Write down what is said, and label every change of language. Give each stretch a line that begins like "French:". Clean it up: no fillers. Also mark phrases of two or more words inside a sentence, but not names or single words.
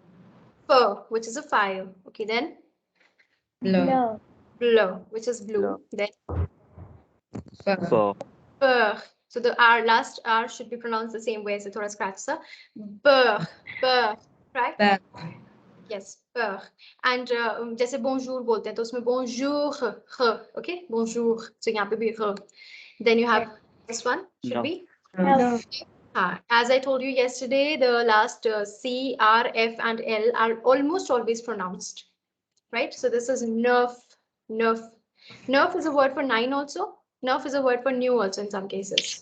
English: fur, which is a fire. Okay, then Blur. blur, which is blue. Blur. Then Fur. Burr. So the R, last R should be pronounced the same way as the thoda scratch sa. Burr, burr, right? Bur. Yes, burr. And
Hindi: जैसे bonjour बोलते हैं तो उसमें
English: bonjour, okay? Bonjour. So
Hindi: यहाँ पे भी
English: Then you have this one, should No. be? No. As I told you yesterday, the last C, R, F, and L are almost always pronounced, right? So this is nerf, nerf. Nerf is a word for 9 also. Nerf is a word for new also in some cases.